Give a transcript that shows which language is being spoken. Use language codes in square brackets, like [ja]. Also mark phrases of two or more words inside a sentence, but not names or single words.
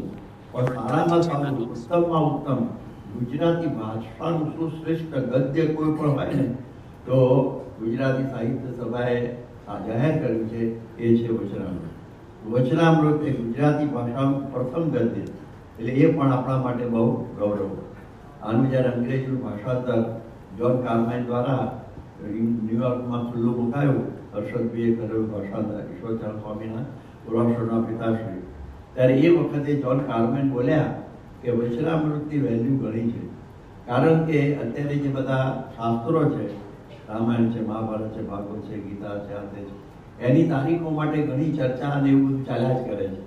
[gu] પણ સારામાં સારું ઉત્તમમાં ઉત્તમ ગુજરાતી ભાષાનું સુશ્રેષ્ઠ ગદ્ય કોઈ પણ હોય ને તો ગુજરાતી સાહિત્ય સભાએ જાહેર કર્યું છે એ છે વચનામૃત। વચનામૃત એ ગુજરાતી ભાષાનું પ્રથમ ગદ્ય એટલે એ પણ આપણા માટે બહુ ગૌરવ। આનું જ્યારે અંગ્રેજી ભાષાંતર જ્હોન કાર્માઇન દ્વારા ન્યુયોર્કમાં ખુલ્લું મુકાયું, હર્ષદભાઈએ કરેલું ભાષાંતર ઈશ્વરચંદ્ર સ્વામીના પુરાવશોના પિતાશ્રી, ત્યારે એ વખતે જ્હોન કાર્મેન બોલ્યા કે વચનામૃતની વેલ્યુ ઘણી છે, કારણ કે અત્યારે જે બધા શાસ્ત્રો છે, રામાયણ છે, મહાભારત છે, ભાગવત છે, ગીતા છે, આ તે છે, એની તારીખો માટે ઘણી ચર્ચા અને એવું બધું ચાલ્યા જ કરે છે।